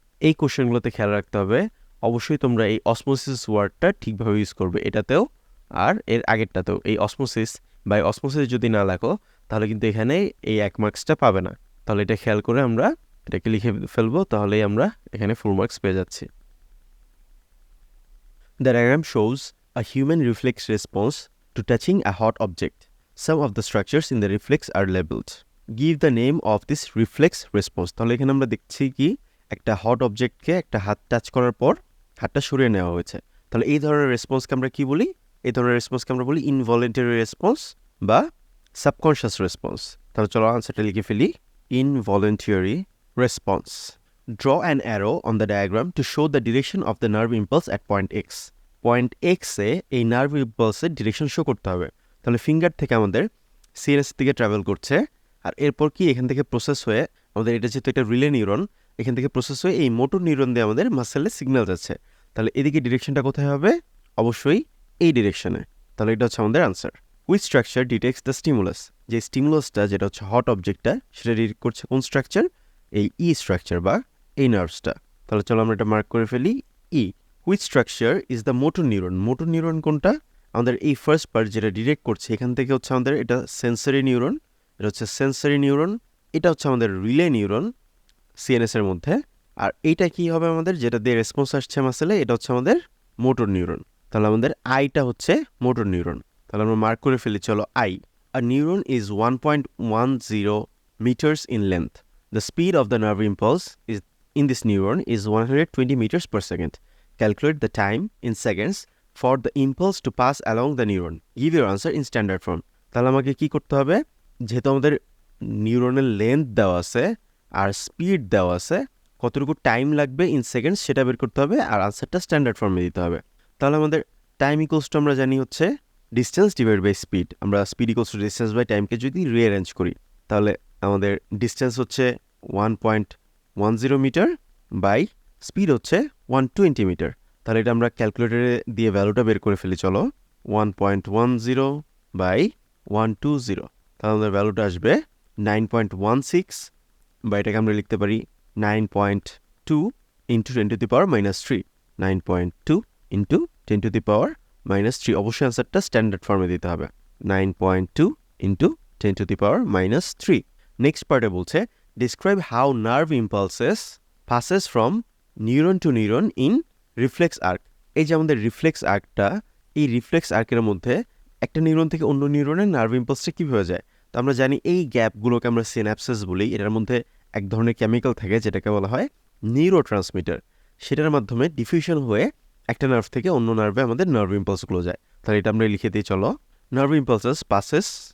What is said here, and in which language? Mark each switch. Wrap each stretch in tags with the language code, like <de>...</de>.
<bn>এই কোশ্চেনগুলোতে খেয়াল রাখতে হবে, অবশ্যই তোমরা এই অসমোসিস ওয়ার্ডটা ঠিকভাবে ইউজ করবে, এটাতেও আর এর আগেরটাতেও। এই অসমোসিস বাই অসমোসিস যদি না লেখো তাহলে কিন্তু এখানে এই 1 মার্কসটা পাবে না। তাহলে এটা খেয়াল করে আমরা এটাকে লিখে ফেলবো, তাহলেই আমরা এখানে ফুল মার্কস পেয়ে যাচ্ছি।</bn> <en>The diagram shows a human reflex response to touching a hot object. Some of the structures in the reflex are labeled. Give the name of this reflex response.</en> <bn>তাহলে এখানে আমরা দেখছি কি একটা হট অবজেক্টকে একটা হাত টাচ করার পর হাতটা সরিয়ে নেওয়া হয়েছে। তাহলে এই ধরনের রেসপন্সকে আমরা কি বলি, এই ধরনের রেসপন্সকে আমরা বলি ইনভলেন্টারি রেসপন্স বা সাবকনশিয়াস রেসপন্স। তাহলে চলো আনসারটা লিখে ফেলি,</bn> <en>involuntary response. Draw an arrow on the diagram to show the direction of the nerve impulse at point X.</en> <bn>Point X এ এই নার্ভ ইম্পালসের ডিরেকশন শো করতে হবে। তাহলে ফিঙ্গার থেকে আমাদের সিএনএস থেকে ট্রাভেল করছে, আর এরপর কি এখান থেকে প্রসেস হয়ে আমাদের, এটা যেহেতু একটা রিলে নিউরন, এখান থেকে প্রসেস হয়ে এই মোটর নিউরন দিয়ে আমাদের মাসেলে সিগন্যাল যাচ্ছে। তাহলে এদিকে ডিরেকশনটা কোথায় হবে, অবশ্যই এই ডিরেকশনে। তাহলে এটা হচ্ছে আমাদের answer.</bn> <en>which structure detects the stimulus,</en> <bn>যে স্টিমুলাসটা যেটা হচ্ছে হট অবজেক্টটা সেটা ডিটেক্ট করছে কোন স্ট্রাকচার, এই ই স্ট্রাকচার বা এই নার্ভসটা। তাহলে চলো আমরা এটা মার্ক করে ফেলি ই।</bn> <en>which structure is the motor neuron,</en> <bn>motor neuron কোনটা, আমাদের এই ফার্স্ট পার্ট যেটা ডিরেক্ট করছে এখান থেকে হচ্ছে আমাদের এটা সেন্সরি নিউরন, এটা হচ্ছে সেন্সরি নিউরন, এটা হচ্ছে আমাদের রিলে নিউরন সিএনএস এর মধ্যে, আর এইটা কি হবে আমাদের যেটা দিয়ে রেসপন্স আসছে মাসেলে, এটা হচ্ছে আমাদের মোটর নিউরন। তাহলে আমাদের আইটা হচ্ছে মোটর নিউরন। তাহলে আমরা মার্ক করে ফেলি, চলো I.</bn> <en>A neuron is 1.10 meters in length. The speed of the nerve impulse is in this neuron is 120 meters per second. Calculate the time in seconds for the impulse to pass along the neuron. Give your answer in standard form.</en> <bn>তাহলে আমাকে কি করতে হবে, যেহেতু আমাদের নিউরনের length দেওয়া আছে আর স্পিড দেওয়া আছে, কতটুকু টাইম লাগবে ইন সেকেন্ডস সেটা বের করতে হবে, আর আনসারটা স্ট্যান্ডার্ড ফর্মে দিতে হবে। তাহলে আমাদের টাইম ইকুয়ালস টু আমরা জানি হচ্ছে ডিস্টেন্স ডিভাইড বাই স্পিড। আমরা speed equals to distance by টাইমকে যদি রিঅ্যারেঞ্জ করি তাহলে আমাদের ডিস্টেন্স হচ্ছে 1.10 মিটার বাই স্পিড হচ্ছে 120 মিটার। তাহলে এটা আমরা ক্যালকুলেটরে দিয়ে ভ্যালুটা বের করে ফেলি, চলো 1.10 বাই 120, তাহলে আমাদের ভ্যালুটা আসবে 9.16, বা এটাকে আমরা লিখতে পারি 9.2 into 10 to the power -3, 9.2 into 10 to the পাওয়ার -3। অবশ্যই আনসারটা স্ট্যান্ডার্ড ফর্মে দিতে হবে, 9.2 into 10 to the power -3। Next পার্টে বলছে</bn> <en>describe how nerve impulses passes from neuron to neuron in reflex arc.</en> <bn>এই যে আমাদের রিফ্লেক্স আর্কটা, এই রিফ্লেক্স আর্কের মধ্যে একটা নিউরন থেকে অন্য নিউরনের নার্ভ ইম্পালসটা কীভাবে যায়। তো আমরা জানি এই গ্যাপগুলোকে আমরা সিনাপসিস বলি, এটার মধ্যে এক ধরনের কেমিক্যাল থাকে যেটাকে বলা হয় নিউরো ট্রান্সমিটার, সেটার মাধ্যমে ডিফিউশন হয়ে একটা নার্ভ থেকে অন্য নার্ভে আমাদের নার্ভ ইম্পালসগুলো যায়। তাহলে এটা আমরা লিখে দিই, চলো নার্ভ ইম্পালসেস passes</bn>